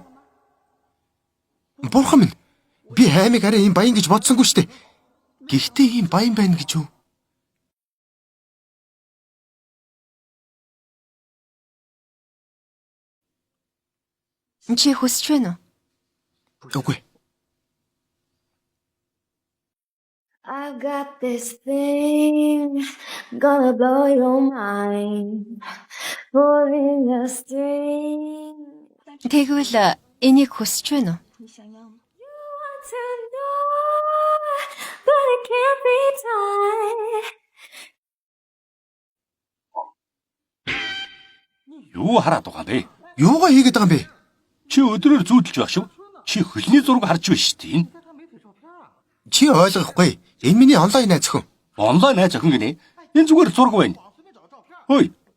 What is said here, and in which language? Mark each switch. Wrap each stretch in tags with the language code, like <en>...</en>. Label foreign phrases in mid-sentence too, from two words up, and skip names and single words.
<mn>Бурхан минь. Би хаймыг арай ийм баян гэж бодсонгүй штэ. Гэхдээ ийм баян байна гэж юу? Чи хүсэж байна уу? Үгүй.</mn> <en>I got this thing gonna blow your mind. Pulling a string.</en> <mn>Тэгвэл энийг хүсэж байна уу?</mn> <en>You want to know, but it can't be done.</en> <mn>Юу хараад байгаа юм бэ? Юугаа хийгээд байгаа юм бэ? Чи өдрөөр зүүдэлж байх шүү. Чи хөлний зураг харж байна шүү дээ. Чи ойлгохгүй. Энэ миний онлайн найз өхөн. Онлайн найз охин гинэ. Энэ зүгээр зураг байна. Хөөе.</mn>